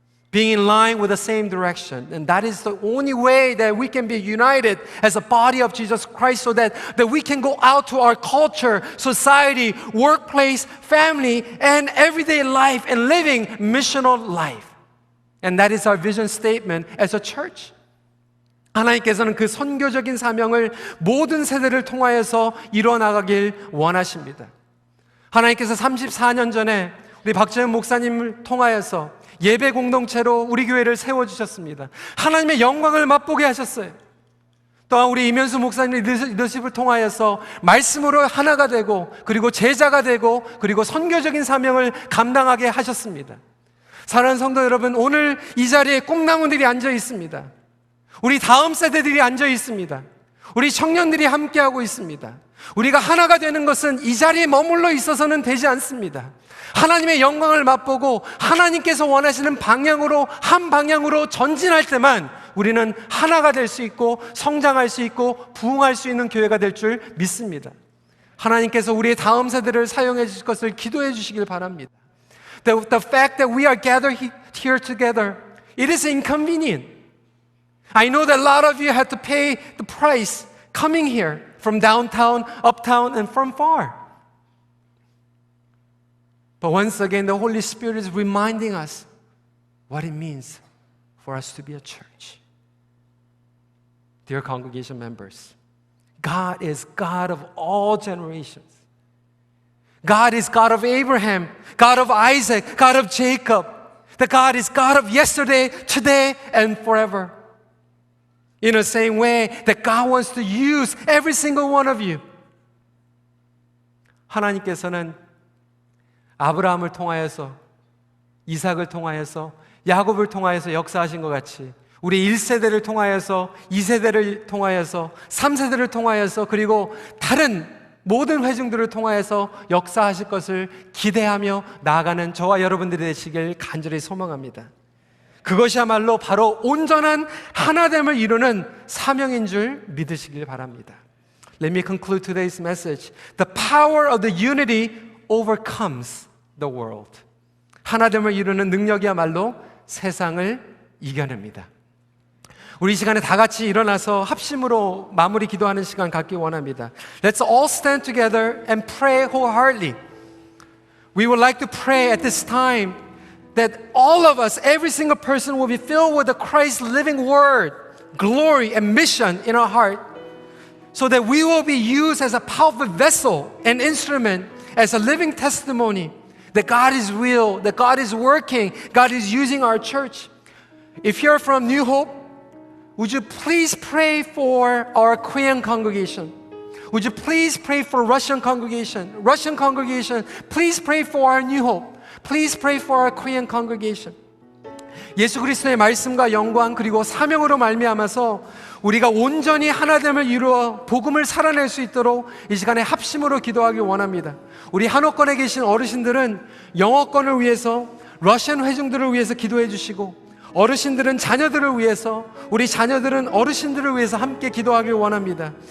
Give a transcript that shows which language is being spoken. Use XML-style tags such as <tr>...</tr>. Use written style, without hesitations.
<en>Being in line with the same direction. And that is the only way that we can be united as a body of Jesus Christ so that we can go out to our culture, society, workplace, family, and everyday life and living missional life. And that is our vision statement as a church.</en> <ko>하나님께서는 그 선교적인 사명을 모든 세대를 통하여서 이뤄나가길 원하십니다. 하나님께서 34년 전에 우리 박재현 목사님을 통하여서 예배 공동체로 우리 교회를 세워주셨습니다. 하나님의 영광을 맛보게 하셨어요. 또한 우리 이면수 목사님 리더십을 통하여서 말씀으로 하나가 되고 그리고 제자가 되고 그리고 선교적인 사명을 감당하게 하셨습니다. 사랑하는 성도 여러분, 오늘 이 자리에 꿈나무들이 앉아 있습니다. 우리 다음 세대들이 앉아 있습니다. 우리 청년들이 함께하고 있습니다. 우리가 하나가 되는 것은 이 자리에 머물러 있어서는 되지 않습니다. 하나님의 영광을 맛보고 하나님께서 원하시는 방향으로 한 방향으로 전진할 때만 우리는 하나가 될 수 있고 성장할 수 있고 부흥할 수 있는 교회가 될 줄 믿습니다. 하나님께서 우리의 다음 세대를 사용해 주실 것을 기도해 주시길 바랍니다.</ko> <en>The fact that we are gathered here together, it is inconvenient. I know that a lot of you had to pay the price coming here from downtown, uptown, and from far. But once again, the Holy Spirit is reminding us what it means for us to be a church. Dear congregation members, God is God of all generations. God is God of Abraham, God of Isaac, God of Jacob. That God is God of yesterday, today, and forever. In the same way that God wants to use every single one of you.</en> <ko>하나님께서는 아브라함을 통하여서, 이삭을 통하여서, 야곱을 통하여서 역사하신 것 같이 우리 1세대를 통하여서, 2세대를 통하여서, 3세대를 통하여서 그리고 다른 모든 회중들을 통하여서 역사하실 것을 기대하며 나아가는 저와 여러분들이 되시길 간절히 소망합니다. 그것이야말로 바로 온전한 하나됨을 이루는 사명인 줄 믿으시길 바랍니다.</ko> <en>Let me conclude today's message. The power of the unity overcomes the world.</en> <ko>하나됨을 이루는 능력이야말로 세상을 이겨냅니다. 우리 이 시간에 다 같이 일어나서 합심으로 마무리 기도하는 시간 갖기 원합니다.</ko> <en>Let's all stand together and pray wholeheartedly. We would like to pray at this time that all of us, every single person will be filled with the Christ's living word, glory and mission in our heart so that we will be used as a powerful vessel and instrument, as a living testimony that God is real, that God is working, God is using our church. If you're from New Hope, would you please pray for our Korean congregation? Would you please pray for Russian congregation? Russian congregation, please pray for our New Hope. Please pray for our Korean congregation.</en> <ko>예수 그리스도의 말씀과 영광 그리고 사명으로 말미암아서 우리가 온전히 하나됨을 이루어 복음을 살아낼 수 있도록 이 시간에 합심으로 기도하기 원합니다. 우리 한옥권에 계신 어르신들은 영어권을 위해서, 러시안 회중들을 위해서 기도해 주시고, 어르신들은 자녀들을 위해서, 우리 자녀들은 어르신들을 위해서 함께 기도하길 원합니다.</ko>